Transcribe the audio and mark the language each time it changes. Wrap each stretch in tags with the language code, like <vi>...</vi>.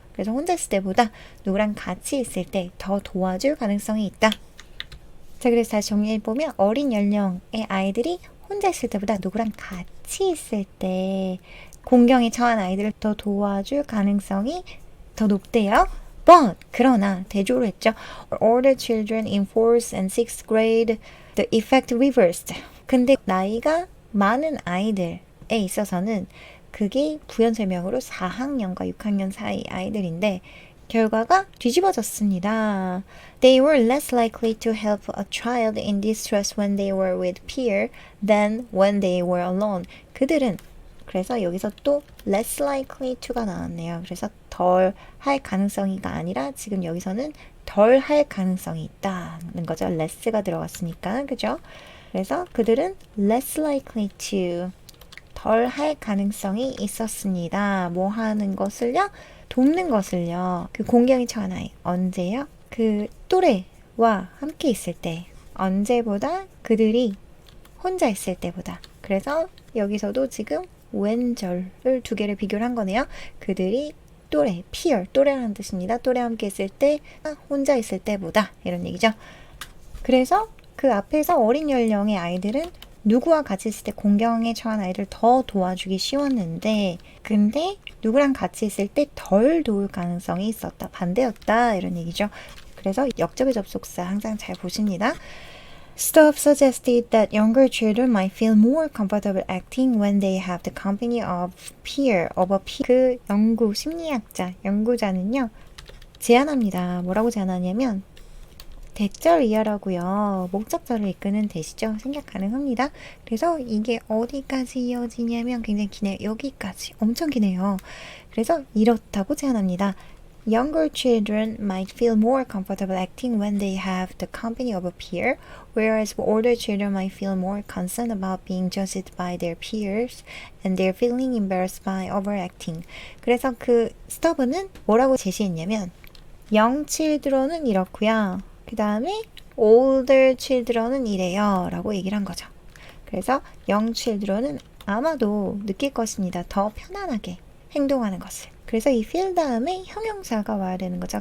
<ko>그래서 혼자 있을 때보다 누구랑 같이 있을 때 더 도와줄 가능성이 있다. 자, 그래서 다시 정리해보면 어린 연령의 아이들이 혼자 있을 때보다 누구랑 같이 있을 때 공경에 처한 아이들을 더 도와줄 가능성이 더 높대요. But, 그러나 대조로 했죠.</ko> <en>Older children in 4th and 6th grade, the effect reversed.</en> <ko>근데 나이가 많은 아이들에 있어서는 그게 부연 설명으로 4학년과 6학년 사이 아이들인데 결과가 뒤집어졌습니다.</ko> <en>They were less likely to help a child in distress when they were with peer than when they were alone.</en> <ko>그들은 그래서 여기서 또</ko> <en>less likely to</en> <ko>가 나왔네요. 그래서 덜 할 가능성이가 아니라 지금 여기서는 덜 할 가능성이 있다는 거죠. less가 들어갔으니까. 그죠? 그래서 그들은</ko> <en>less likely to</en> <ko>덜 할 가능성이 있었습니다. 뭐 하는 것을요? 돕는 것을요. 그 공경에 처한 아이. 언제요? 그 또래와 함께 있을 때. 언제보다 그들이 혼자 있을 때보다. 그래서 여기서도 지금 when절을 두 개를 비교를 한 거네요. 그들이 또래, peer, 또래라는 뜻입니다. 또래와 함께 있을 때, 혼자 있을 때보다 이런 얘기죠. 그래서 그 앞에서 어린 연령의 아이들은 누구와 같이 있을 때 공경에 처한 아이를 더 도와주기 쉬웠는데 근데 누구랑 같이 있을 때 덜 도울 가능성이 있었다. 반대였다. 이런 얘기죠. 그래서 역접의 접속사 항상 잘 보십니다.</ko> <en>Stubb suggested that younger children might feel more comfortable acting when they have the company of a peer.</en> <ko>그 연구, 심리학자, 연구자는요. 제안합니다. 뭐라고 제안하냐면 대절 이하라고요. 목적절을 이끄는 대시죠. 생략 가능합니다. 그래서 이게 어디까지 이어지냐면 굉장히 기네요. 여기까지 엄청 기네요. 그래서 이렇다고 제안합니다.</ko> <en>Younger children might feel more comfortable acting when they have the company of a peer, whereas older children might feel more concerned about being judged by their peers and they're feeling embarrassed by overacting.</en> <ko>그래서 그 스터브는 뭐라고 제시했냐면</ko> <en>young children</en> <ko>은 이렇고요. 그 다음에</ko> <en>older children</en> <ko>은 이래요 라고 얘기를 한 거죠. 그래서 young children은 아마도 느낄 것입니다. 더 편안하게 행동하는 것을. 그래서 이 feel 다음에 형용사가 와야 되는 거죠.</ko>